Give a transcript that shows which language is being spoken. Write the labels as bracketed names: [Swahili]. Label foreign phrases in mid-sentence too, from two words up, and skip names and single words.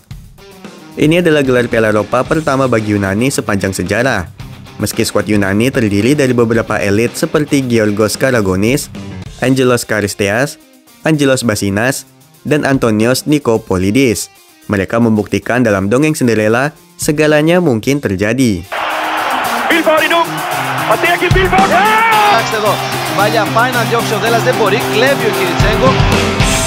[Indonesian] Ini adalah gelar Piala Eropa pertama bagi Yunani sepanjang sejarah. Meski skuad Yunani terdiri dari beberapa elit seperti Giorgos Karagonis, Angelos Charisteas, Angelos Basinas, dan Antonios Nikopolidis, mereka membuktikan dalam dongeng Cinderella segalanya mungkin terjadi. Bilbao Ridung, Bilbao. [Spanish] Vaya final [English] jump shot [Spanish] de las de Boric, Levio Kirichenko.